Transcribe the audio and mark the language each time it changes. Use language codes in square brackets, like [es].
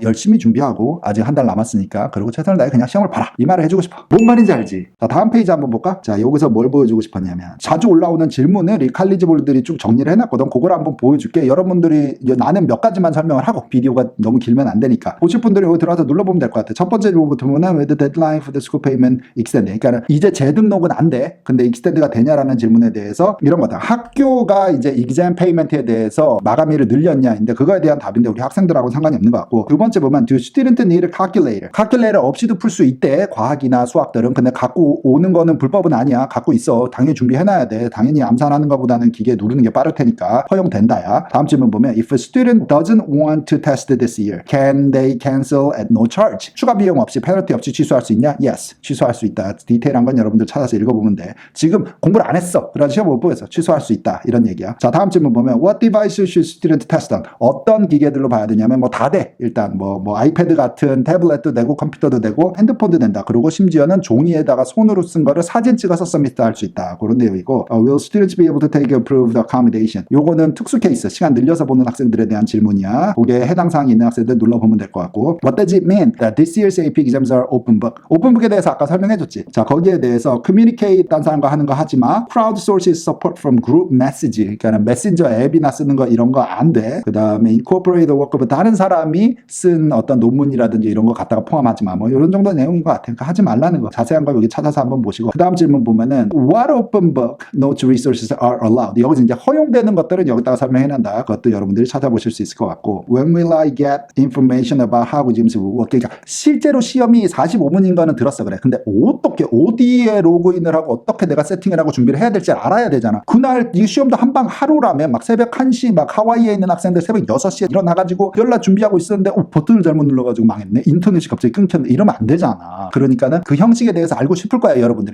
[ko] 열심히 준비하고 아직 한 달 남았으니까 그리고 최선을 다해 그냥 시험을 봐라. 이 말을 해주고 싶어. 뭔 말인지 알지? 자, 다음 페이지 한번 볼까? 자, 여기서 뭘 보여주고 싶었냐면 자주 올라오는 질문을 이 칼리지 보드들이 쭉 정리를 해놨거든. 그걸 한번 보여줄게. 여러분들이 나는 몇 가지만 설명을 하고 비디오가 너무 길면 안 되니까 보실 분들이 여기 들어와서 눌러보면 될 것 같아. 첫 번째 질문부터 [en] with the deadline for the school payment extended. [ko] 그러니까 이제 재등록은 안 돼. 근데 extend가 되냐라는 질문에 대해서 이런 거다. 학교가 이제 exam payment에 대해서 마감일을 늘렸냐인데 그거에 대한 답인데 우리 학생들하고는 상관이 없는 것 같고 두 번째 보면 [en] do student need a calculator? [ko] calculator 없이도 풀 수 있대. 과학이나 수학들은. 근데 갖고 오는 거는 불법은 아니야. 갖고 있어. 당연히 준비해놔야 돼. 당연히 암산하는 것보다는 기계 누르는 게 빠를 테니까 허용된다야. 다음 질문 보면 [en] if a student doesn't want to test this year, can they cancel at no charge? [ko] 추가 비용 없이 페널티 없이 취소할 수 있냐? Yes. 취소할 수 있다. 디테일한 건 여러분들 찾아서 읽어보면 돼. 지금 공부를 안 했어. 그래서 시험 못 보겠어. 취소할 수 있다. 이런 얘기야. 자, 다음 질문 보면 [en] What device should student test on? [ko] 어떤 기계들로 봐야 되냐면 뭐 다 돼. 일단 뭐 아이패드 같은 태블릿도 되고 컴퓨터도 되고 핸드폰도 된다. 그리고 심지어는 종이에다가 손으로 쓴 거를 사진 찍어서 서밋할 수 있다. 그런 내용이고 [en] Will students be able to take approved accommodation? [ko] 요거는 특수 케이스. 시간 늘려서 보는 학생들에 대한 질문이야. 거기에 해당 사항이 있는 학생들 눌러보면 될 것 같고 [en] What does it mean that this year's AP exams are openbook? [ko] 오픈북에 대해서 아까 설명해줬지. 자, 거기에 대해서 communicate 딴 사람과 하는 거 하지 마. [en] crowdsources support from group message. [ko] 그러니까 메신저 앱이나 쓰는 거 이런 거 안 돼. 그 다음에 [en] incorporate the work of [ko] 다른 사람이 쓴 어떤 논문이라든지 이런 거 갖다가 포함하지 마. 뭐 이런 정도 내용인 것 같아. 그러니까 하지 말라는 거. 자세한 거 여기 찾아서 한번 보시고. 그 다음 질문 보면은 [en] what openbook notes resources are allowed? [ko] 여기서 이제 허용되는 것들은 여기다가 설명해낸다. 그것도 여러분들이 찾아보실 수 있을 것 같고 [en] when will I get information about how exams will work? [ko] 그러니까 실제로 시험이 45분인 거는 들었어. 그래. 근데 어떻게 어디에 로그인을 하고 어떻게 내가 세팅을 하고 준비를 해야 될지 알아야 되잖아. 그날 이 시험도 한방 하루라면 막 새벽 1시 막 하와이에 있는 학생들 새벽 6시에 일어나가지고 연락 준비하고 있었는데 버튼을 잘못 눌러가지고 망했네. 인터넷이 갑자기 끊겼네. 이러면 안 되잖아. 그러니까는 그 형식에 대해서 알고 싶을 거야 여러분들이.